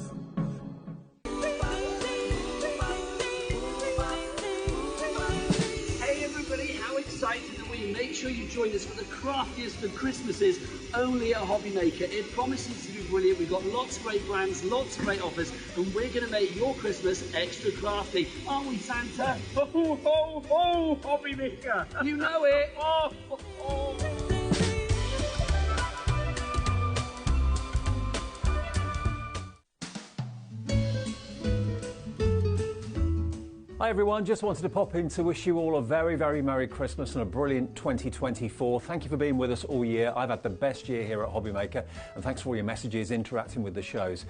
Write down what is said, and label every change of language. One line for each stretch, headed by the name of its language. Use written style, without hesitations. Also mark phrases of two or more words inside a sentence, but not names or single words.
English: Hey everybody, how excited are we? Make sure you join us for the craftiest of Christmases only at HobbyMaker. It promises to be brilliant. We've got lots of great brands, lots of great offers, and we're going to make your Christmas extra crafty. Aren't we, Santa? Ho, ho, ho, HobbyMaker! You know it! Oh, ho, ho. Hi everyone, just wanted to pop in to wish you all a very, very Merry Christmas and a brilliant 2024. Thank you for being with us all year. I've had the best year here at HobbyMaker, and thanks for all your messages, interacting with the shows.